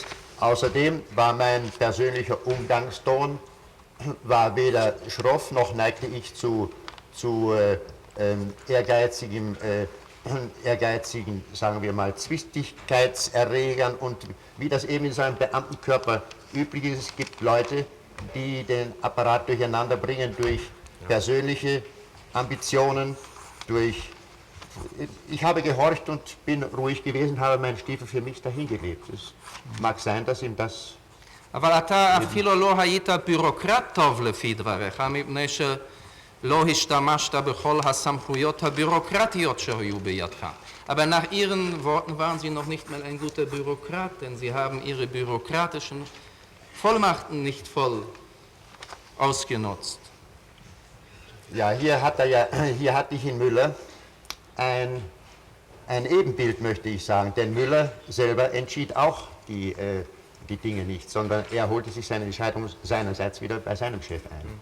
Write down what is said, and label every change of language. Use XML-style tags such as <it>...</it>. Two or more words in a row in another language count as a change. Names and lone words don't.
<de>Außerdem war mein persönlicher Umgangston war weder schroff, noch neigte ich zu ehrgeizigen, sagen wir mal, Zwistigkeitserregern und wie das eben in so einem Beamtenkörper üblich ist. Es gibt Leute, die den Apparat durcheinander bringen durch persönliche Ambitionen, ich habe gehorcht und bin ruhig gewesen, habe meinen Stiefel für mich dahingelebt. Es mag sein, dass ihm das...</de> <he>אבל אתה אפילו לא היית בירוקרט טוב לפי דבריך, מפני שלא השתמשת בכל הסמכויות הבירוקרטיות שהיו בידך.</he> <de>Aber nach Ihren Worten waren Sie noch nicht mal ein guter Bürokrat, denn Sie haben Ihre bürokratischen Vollmachten nicht voll ausgenutzt. Ja, hier hatte ich in Müller ein Ebenbild, möchte ich sagen, denn Müller selber entschied auch die Dinge nicht, sondern er holte sich seine Entscheidung seinerseits wieder bei seinem Chef ein.</de>